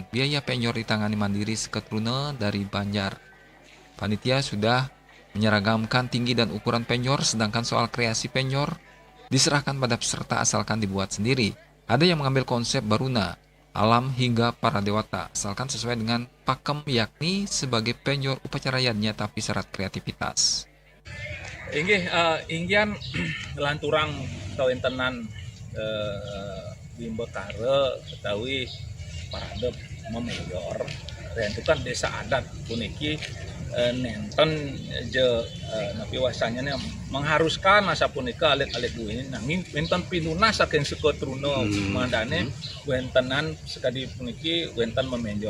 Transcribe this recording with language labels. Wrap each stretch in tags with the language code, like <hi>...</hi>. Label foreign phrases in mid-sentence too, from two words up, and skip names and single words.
<id>Biaya penyor ditangani mandiri Seketruna dari Banjar. Panitia sudah menyeragamkan tinggi dan ukuran penyor, sedangkan soal kreasi penyor diserahkan pada peserta asalkan dibuat sendiri. Ada yang mengambil konsep baruna, alam hingga para dewata, asalkan sesuai dengan pakem, yakni sebagai penyor upacarayanya tapi syarat kreativitas.</id> <ban>Inggih inggian lanturang kawentenan bimbekare betawi parade memeyor rentukan desa adat puniki nenten je napi wasanya mengharuskan asa punika alit-alit duin nanging wenten pinuna saking Seketruna mandane wentenan sekadi puniki wenten memenjor.</ban>